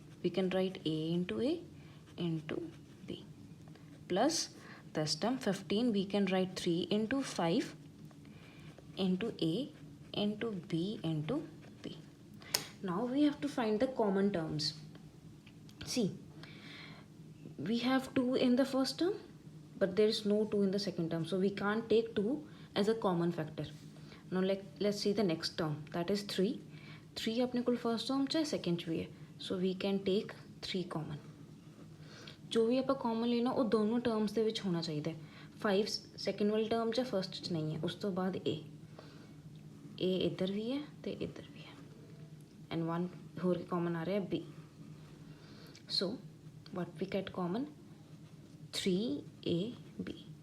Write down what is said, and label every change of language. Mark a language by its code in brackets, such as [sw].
[en] We can write a into b plus this term 15 we can write 3 into 5 into a into b into b. Now we have to find the common terms. See, we have 2 in the first term, but there is no 2 in the second term, so we can't take 2 as a common factor. Now let's see the next term, that is 3. [hi] 3 अपने को first term चाहे second भी है, [en] So we can take 3 common. [hi] जो भी आप common लेना वो दोनों टर्म्स [pa] ਦੇ ਵਿੱਚ ਹੋਣਾ ਚਾਹੀਦਾ. 5 ਸੈਕਿੰਡ ਵਾਲੀ ਟਰਮ 'ਚ ਫਸਟ 'ਚ ਨਹੀਂ ਹੈ. ਉਸ ਤੋਂ ਬਾਅਦ a ਇੱਧਰ ਵੀ ਹੈ ਤੇ ਇੱਧਰ ਵੀ ਹੈ, ਐਂਡ 1 ਹੋਰ ਕਾਮਨ ਆ ਰਿਹਾ b. [en] So what we get common 3ab.